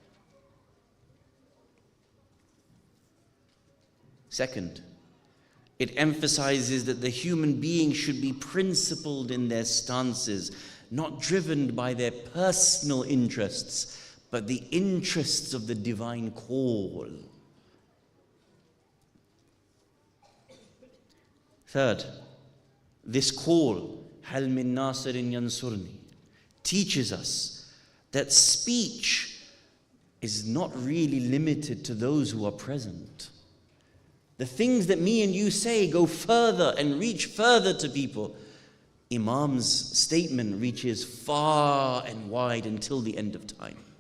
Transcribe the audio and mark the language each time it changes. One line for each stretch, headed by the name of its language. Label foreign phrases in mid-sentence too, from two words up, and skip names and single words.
English: Second, it emphasizes that the human being should be principled in their stances, not driven by their personal interests, but the interests of the divine call. Third, this call,
Arabic: هَلْ مِن نَاصِرٍ يَنْصُرْنِي,
English: teaches us that speech is not really limited to those who are present. The things that me and you say go further and reach further to people. Imam's statement reaches far and wide until the end of time.